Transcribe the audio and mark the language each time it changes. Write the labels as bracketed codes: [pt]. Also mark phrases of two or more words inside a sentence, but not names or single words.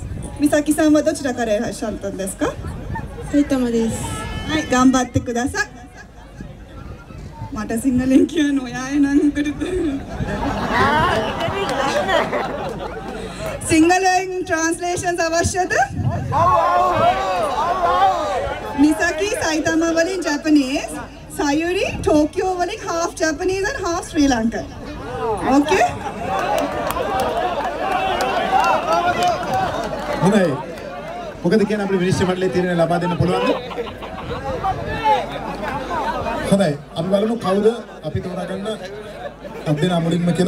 [ja] 美咲さんはどちらからいらっしゃったんですか？埼玉です。はい、頑張ってください。またシンガルキアのやえなんくる。 [en] Singaling translations අවශ්‍යද? Misaki Saitama වලින් Japanese, Sayuri Tokyo වලින් half Japanese and half Sri Lankan. Okay? [si] හොඳයි. මොකද කියන්නේ අපේ විනිශ්චය මණ්ඩලයේ තීරණය ලබා දෙන්න පුළුවන්ද? හොඳයි. අපි බලමු කවුද අපි තෝරාගන්න අද මුලින්ම කියලා.